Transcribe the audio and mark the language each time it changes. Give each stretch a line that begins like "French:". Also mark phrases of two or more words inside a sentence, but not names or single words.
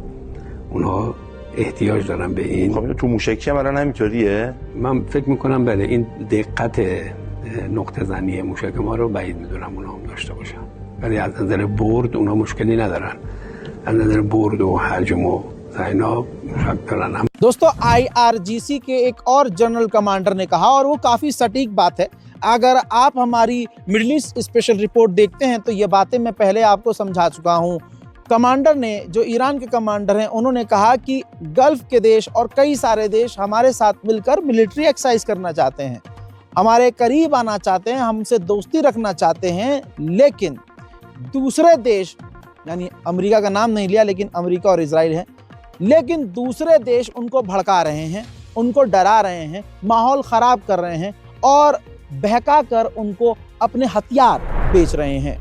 Persian: اونها احتیاج دارن به این. خب تو موشکی هم الان همینطوریه؟ من فکر میکنم بله، این دقت نقطه زنی موشک ما رو بعید میدونم اونا هم داشته باشن، ولی از نظر برد اونا مشکلی ندارن. از نظر برد و حجم و اینا موشک دارن.
Hindi: दोस्तों, IRGC के एक और जनरल कमांडर ने कहा, और वो काफ़ी सटीक बात है। अगर आप हमारी
English: Middle East special report
Hindi: देखते हैं तो ये बातें मैं पहले आपको समझा चुका हूँ। कमांडर ने, जो ईरान के कमांडर हैं, उन्होंने कहा कि गल्फ़ के देश और कई सारे देश हमारे साथ मिलकर
English: military exercise
Hindi: करना चाहते हैं, हमारे करीब आना चाहते हैं, हमसे दोस्ती रखना चाहते हैं, लेकिन दूसरे देश, यानी अमेरिका का नाम नहीं लिया, लेकिन अमेरिका और इजराइल है, लेकिन दूसरे देश उनको भड़का रहे हैं, उनको डरा रहे हैं, माहौल ख़राब कर रहे हैं और बहका कर उनको अपने हथियार बेच रहे हैं।